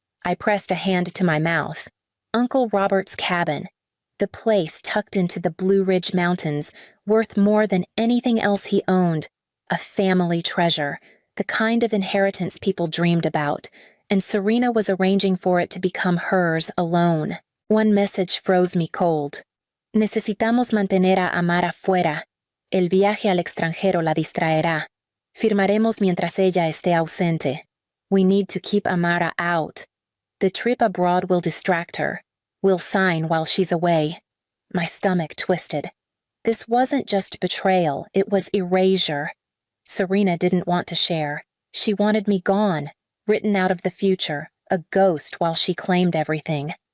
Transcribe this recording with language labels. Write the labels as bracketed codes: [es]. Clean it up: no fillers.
[en] I pressed a hand to my mouth. Uncle Robert's cabin. The place tucked into the Blue Ridge Mountains, worth more than anything else he owned. A family treasure, the kind of inheritance people dreamed about, and Serena was arranging for it to become hers alone. One message froze me cold. [es] Necesitamos mantener a Amara fuera. El viaje al extranjero la distraerá. Firmaremos mientras ella esté ausente. [en] We need to keep Amara out. The trip abroad will distract her. We'll sign while she's away. My stomach twisted. This wasn't just betrayal, it was erasure. Serena didn't want to share. She wanted me gone, written out of the future, a ghost while she claimed everything.